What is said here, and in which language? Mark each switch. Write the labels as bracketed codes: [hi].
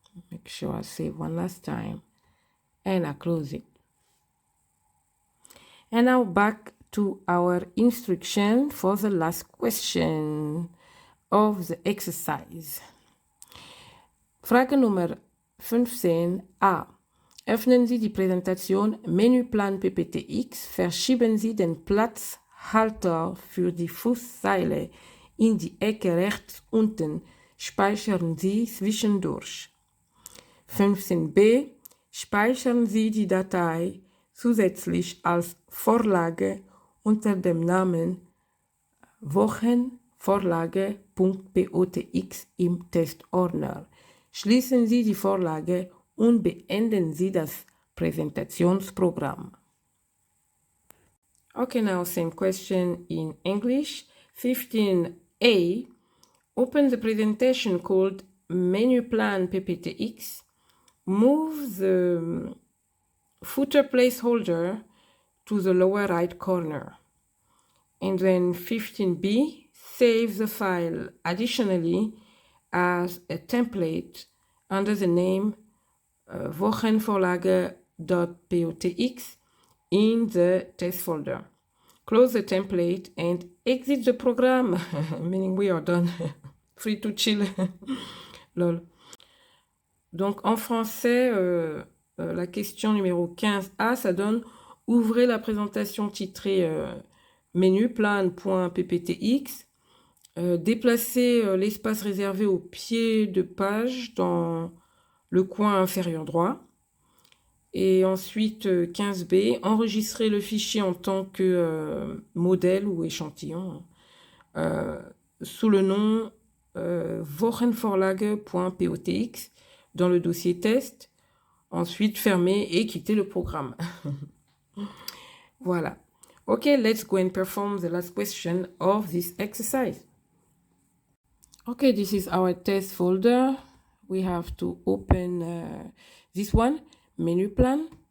[en] Make sure I save one last time. And I close it. And now back to our instruction for the last question of the exercise. [de] Frage Nummer 15a. Öffnen Sie die Präsentation Menüplan PPTX, verschieben Sie den Platzhalter für die Fußzeile in die Ecke rechts unten, speichern Sie zwischendurch. 15b. Speichern Sie die Datei zusätzlich als Vorlage unter dem Namen Wochenvorlage.potx im Testordner. Schließen Sie die Vorlage und beenden Sie das Präsentationsprogramm. [en] Okay, now same question in English. 15a. Open the presentation called Menüplan PPTX. Move the footer placeholder to the lower right corner. And then 15b, save the file additionally as a template under the name wochenvorlage.potx in the test folder. Close the template and exit the program, meaning we are done. Free to chill. Lol. [fr] Donc en français, la question numéro 15A, ça donne « Ouvrez la présentation titrée menu plan.pptx ». Déplacez l'espace réservé au pied de page dans le coin inférieur droit. Et ensuite, 15B, enregistrez le fichier en tant que modèle ou échantillon sous le nom wochenvorlage.potx dans le dossier test. Ensuite, fermez et quittez le programme. Voilà. [en] Okay, let's go and perform the last question of this exercise. Okay, this is our test folder. We have to open this one, menu plan.